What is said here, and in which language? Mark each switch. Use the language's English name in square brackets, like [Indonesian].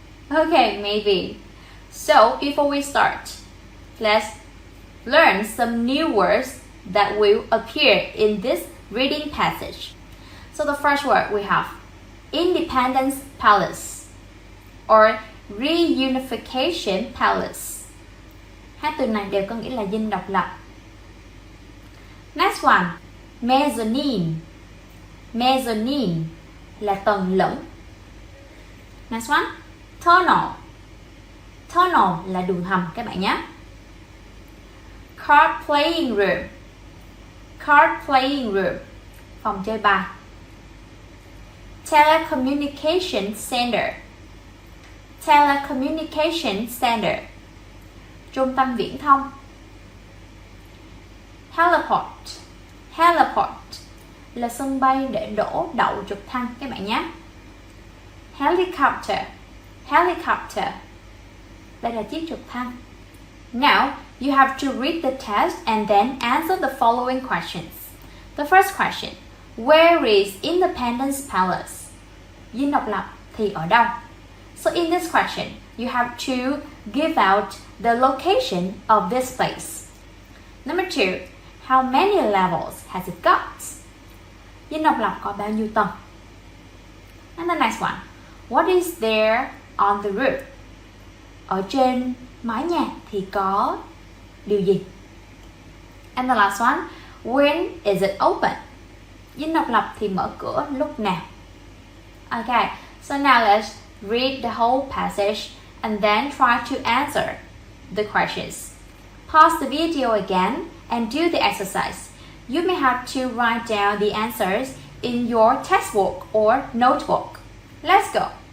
[English] Okay, maybe. So before we start, let's learn some new words that will appear in this reading passage. So the first word we have Independence Palace or Reunification Palace. [Vietnamese] Hai từ này đều có nghĩa là dinh độc lập. [English] Next one, mezzanine. [Vietnamese] Mezzanine là tầng lửng. [English] Next one, tunnel. [Vietnamese] Tunnel là đường hầm các bạn nhé. [English] Card playing room. Card playing room, [Vietnamese] phòng chơi bài. [English] Telecommunication center. [Vietnamese] Telecommunication center, trung tâm viễn thông. Heliport. Heliport là sân bay để đậu trực thăng các bạn nhé. Helicopter. Helicopter, đây là chiếc trực thăng. [English] Now, you have to read the text and then answer the following questions. The first question, where is Independence Palace? [Vietnamese] Dinh độc lập thì ở đâu? [English] So in this question, you have to give out the location of this place. Number 2, How many levels has it got? [Vietnamese] Dinh độc lập có bao nhiêu tầng? [English] And the next one. What is there on the roof? [Vietnamese] Ở trên mái nhà thì có điều gì? [English] And the last one. When is it open? [Vietnamese] Dinh độc lập thì mở cửa lúc nào? [English] Okay, so now let's read the whole passage and then try to answer the questions. Pause the video again and do the exercise. You may have to write down the answers in your textbook or notebook. Let's go.